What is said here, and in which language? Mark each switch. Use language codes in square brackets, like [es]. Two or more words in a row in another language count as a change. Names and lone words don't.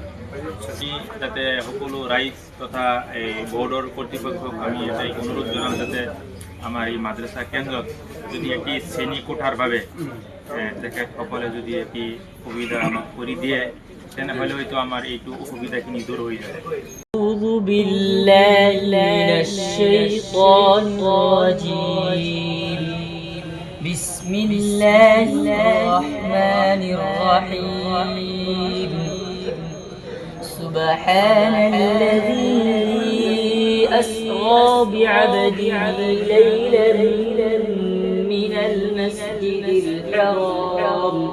[as] যাতে সকলো ৰাইজ তথা এই বোৰ্ডৰ কৰ্তৃপক্ষক আমি এটাই অনুৰোধ জনাম, যাতে আমাৰ এই মাদ্ৰাছা কেন্দ্ৰত যদি এটি শ্ৰেণী কোঠাৰ বাবে তেখেতসকলে যদি এটি সুবিধা আমাক কৰি দিয়ে, তেনেহ'লে হয়তো আমাৰ এইটো অসুবিধাখিনি দূৰ হৈ যায়। [ar] أعوذ بالله من الشيطان الرجيم بسم الله الرحمن الرحيم سبحان الذي أسرى بعبده ليلا من المسجد الحرام